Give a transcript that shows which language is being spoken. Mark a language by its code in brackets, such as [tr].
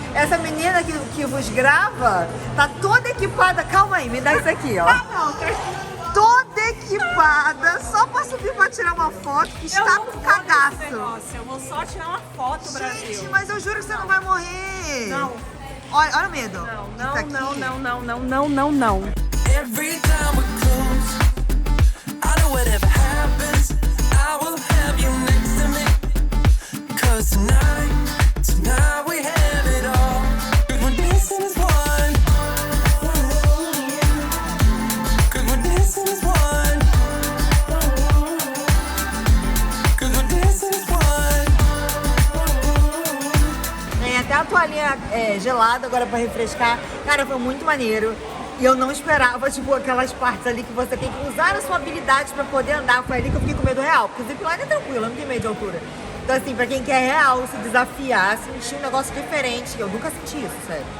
[pt] Essa menina que vos grava tá toda equipada. Calma aí, me dá isso aqui, ó. Toda equipada, só pra subir pra tirar uma foto, que está com cagaço. Eu vou só tirar uma foto, Brasil. Gente, mas eu juro que você não vai morrer. Não. Olha o medo. Não. [en] Every time we're close, I know whatever happens, I will have you next to me. 'Cause tonight we have it all. 'Cause we're dancing as one. 'Cause we're dancing as one. 'Cause we're dancing as one. [pt] Tem até a toalhinha gelada agora pra refrescar. Cara, foi muito maneiro. E eu não esperava, tipo, aquelas partes ali que você tem que usar a sua habilidade pra poder andar. Foi ali que eu fiquei com medo real, porque o zipline é tranquilo, eu não tenho medo de altura. Então, assim, pra quem quer real se desafiar, sentir um negócio diferente, eu nunca senti isso, sério.